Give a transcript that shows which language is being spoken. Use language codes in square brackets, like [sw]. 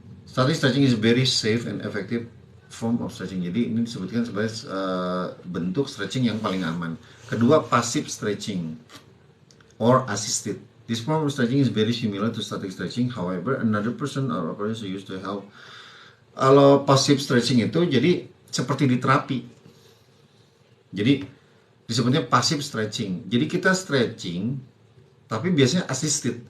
[en] Static stretching is very safe and effective form of stretching. [id] Jadi ini disebutkan sebagai bentuk stretching yang paling aman. Kedua, [en] passive stretching or assisted. This form of stretching is very similar to static stretching. However, another person or operation used to help. [id] Kalau passive stretching itu jadi seperti di terapi. Jadi disebutnya passive stretching. Jadi kita stretching, tapi biasanya assisted.